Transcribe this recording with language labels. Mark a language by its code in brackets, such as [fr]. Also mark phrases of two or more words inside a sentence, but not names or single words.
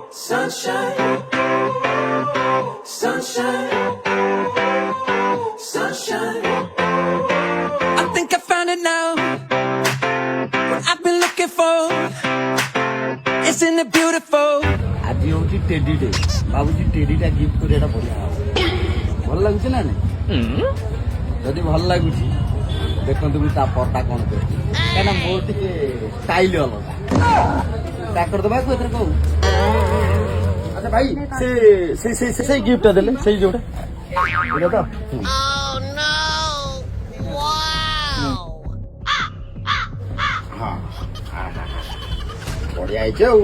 [en] Sunshine, sunshine, sunshine. I think I found it now. What I've been looking for. Isn't it beautiful? [or] ଆଜି ହଉଛି ଟେଡି ଡେ ଭାବୁଛି ଟେଡିଟା ଗିଫ୍ଟ କରିବାଟା ବଢିଆ ହବ ଭଲ ଲାଗୁଛି ନା ନାଇଁ ଯଦି ଭଲ ଲାଗୁଛି ଦେଖନ୍ତୁ ମୁଁ ତା ପରଟା କଣ କରୁଛି କାହିଁକିନା ମୋର ଟିକେ ଷ୍ଟାଇଲ ଅଲଗା ପ୍ୟାକ୍ କରିଦେବା ଏଥିରେ କହୁ ଆଚ୍ଛା ଭାଇ ସେଇ ଗିଫ୍ଟଟା ଦେଲେ ସେଇ ଯୋଉଟା ଏଇଟା ତ ହଁ ବଢିଆ ହେଇଛି ଆଉ